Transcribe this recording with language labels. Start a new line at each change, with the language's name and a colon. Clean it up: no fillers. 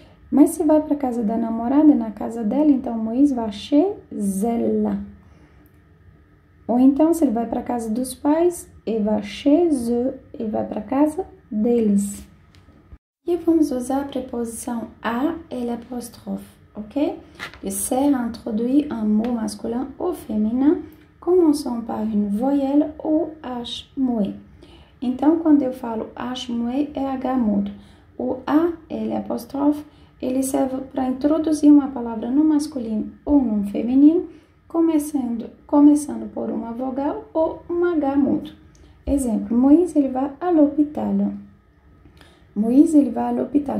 Portuguese: Mas se vai para a casa da namorada, na casa dela, então Moïse vai chez ela. Ou então, se ele vai para casa dos pais,
French: il va chez eux,
Portuguese: ele vai para casa deles. E vamos usar a preposição a et l'apostrophe, ok?
French: De sert à introduire un mot masculin ou féminin, commençant par une voyelle ou H muet.
Portuguese: Então, quando eu falo H muet, é H mudo. O a et l'apostrophe, ele serve para introduzir uma palavra no masculino ou no feminino, começando por uma vogal ou um H mudo. Exemplo, Moïse, ele vai à l'hôpital. Moïse, ele vai à l'hôpital.